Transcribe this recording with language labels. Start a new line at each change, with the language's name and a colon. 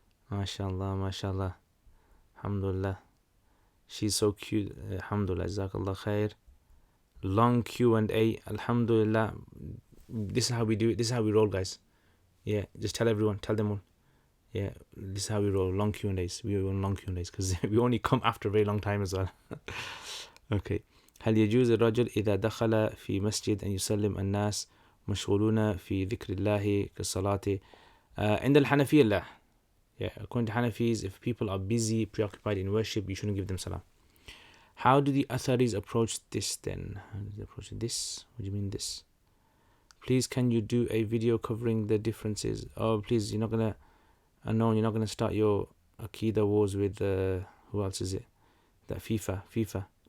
English: MashaAllah, MashaAllah. Alhamdulillah. She's so cute. Alhamdulillah. Jazakallah khair. Long Q&A. Alhamdulillah. This is how we do it. This is how we roll, guys. Yeah, just tell everyone. Tell them all. Yeah, this is how we roll. Long Q&As. We roll long Q&As because we only come after a very long time as well. Okay.
Arabic: هل يجوز الرجل إذا دخل في مسجد أن يسلم الناس مشغولون في ذكر الله كالصلاة عند الحنفية لا.
English: Yeah, according to Hanafis, if people are busy, preoccupied in worship, you shouldn't give them salam. How do the Atharis approach this then? How do they approach this? What do you mean this? Please, can you do a video covering the differences? Oh, please, you're not going to start your Aqidah wars with, who else is it? That FIFA.